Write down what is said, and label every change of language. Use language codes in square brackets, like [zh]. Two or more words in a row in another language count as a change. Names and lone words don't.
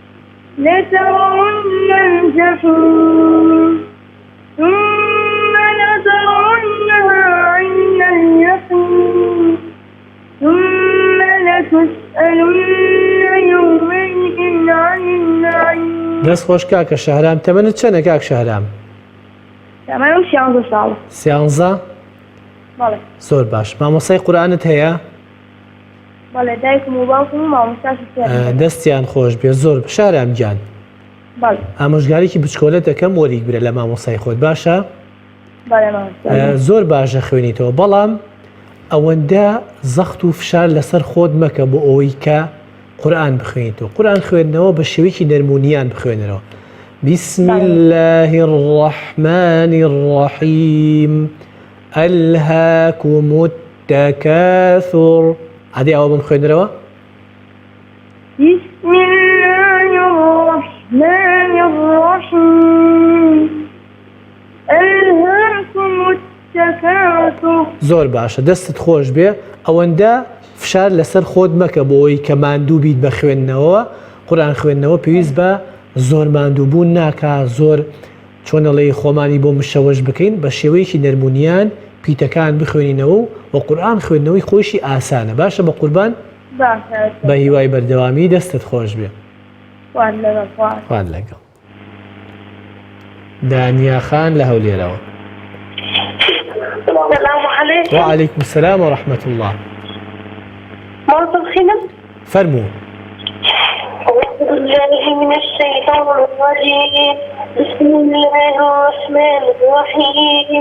[ar] لترون الجحيم ثم لترونها عين اليقين ثم لتسألن يومئذ عن النعيم. [ckb] دەست خۆش کاکە شەهرام تەمەنت چەندە کاک شەهرام؟ تەمەنم 11 ساڵە. 11 بەڵێ. زۆر باش. مامۆسای قورئانت هەیە؟ بەڵێ دایکم و باوکم و مامۆستاشی فێرم. دەستیان خۆش بێ زۆر شەهرام گیان. بەڵێ. ئامۆژگارێکی بچکۆلە دەکەم وەریک برە لە مامۆسای خۆت باشە؟ بەڵێ مامۆستا. زۆر باشە خوێنیتەوە بەڵام ئەوەندە زەخت و فشار لەسەر خۆت مەکە بۆ ئەوەی کە قورئان بخوێنیتەوە. قورئان خوێندنەوە بە شێوەیەکی نەرمونیان بخوێنەوە. [ar] بسم الله الرحمن الرحيم ألهاكم التكاثر. عادي أول من خوينروا. بسم الله الرحمن الرحيم ألهاكم التكاثر. [ckb] زۆر باشە دەستت خۆش بێ ئەوەندە فشار لەسەر خۆت مەکە بۆ ئەوەی کە ماندوو بیت بە خوێندنەوە. قورئان خوێندنەوە پێویست بە زۆر ماندووبوون ناکا زۆر چۆنەڵێی خۆمانی بۆ مشەوەش بکەین بە شێوەیەکی نەرمونیان پیتەکان بخوێنینەوە و قورئان خوێندنەوەی خۆشی ئاسانە. باشە بە قوربان بە هیوای بەردەوامی دەستت خۆش بێ. خوان لەگەڵ. دانیا خان لە هەولێرەوە. [ar] السلام عليكم. وعليكم السلام ورحمة الله. مرحبا خينا. [ckb] فرموا. [ar] أعوذ بالله من الشيطان الرجيم. بسم الله الرحمن الرحيم.